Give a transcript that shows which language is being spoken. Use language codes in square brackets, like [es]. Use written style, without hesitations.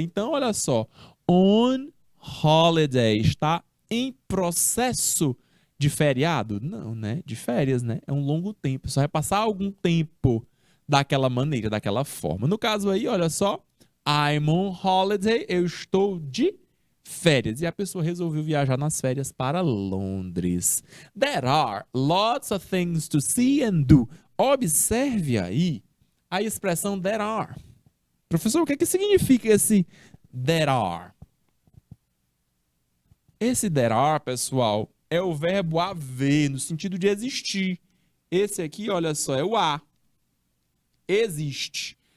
[pt] Então, olha só, on holiday, está em processo de feriado? Não, né? De férias, né? É um longo tempo. Só vai passar algum tempo daquela maneira, daquela forma. No caso aí, olha só, [en] I'm on holiday, [pt] eu estou de férias. E a pessoa resolveu viajar nas férias para Londres. [en] There are lots of things to see and do. [pt] Observe aí a expressão there are. Professor, o que significa esse there are? Esse there are, pessoal, é o verbo haver, no sentido de existir. Esse aqui, olha só, é o a. Existe.